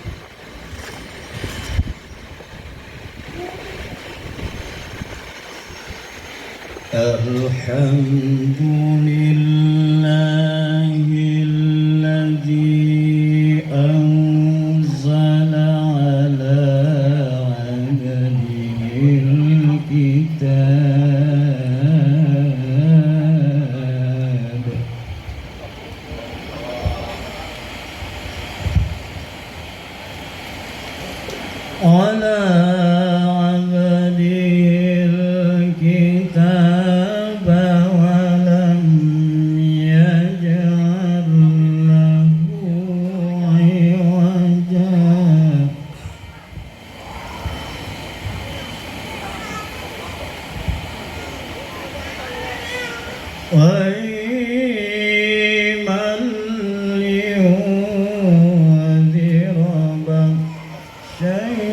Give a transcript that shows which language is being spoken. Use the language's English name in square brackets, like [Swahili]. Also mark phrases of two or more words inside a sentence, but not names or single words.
[Arabic] الحمد لله الذي أنزل على عبده الكتاب على عبده الكتاب ولم يجعل له عوجا. وَيْمًا لِيُنذِرَ بَأْسًا